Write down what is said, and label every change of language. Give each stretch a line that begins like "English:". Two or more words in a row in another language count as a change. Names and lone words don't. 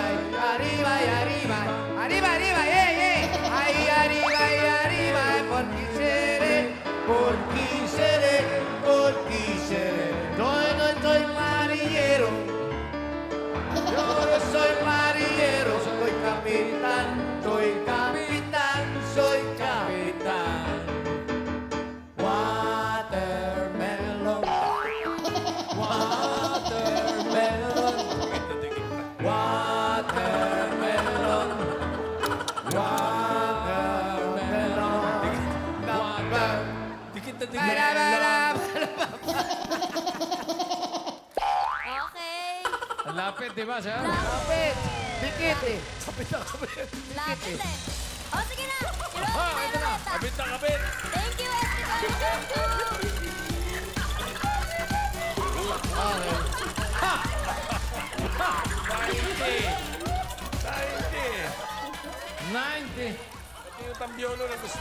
Spanish: Arriba y arriba, arriba, arriba, ahí arriba y arriba, por ti seré, por ti seré, por ti seré. Yo no soy marillero, yo no soy marillero, soy capitán, soy capitán, soy capitán.
English: Watermelon, watermelon, watermelon, watermelon.
Filipino: Dikit na dikit. Okay. Ang lapit, di ba, sir? Kapit, dikit eh. Lapit eh. O sige na. Ilocos na Ito na. Ilocos. Kabit na kabit.
English: Thank you, everybody. Sainte.
Filipino: 90. Ito yung tambiolo na gusto.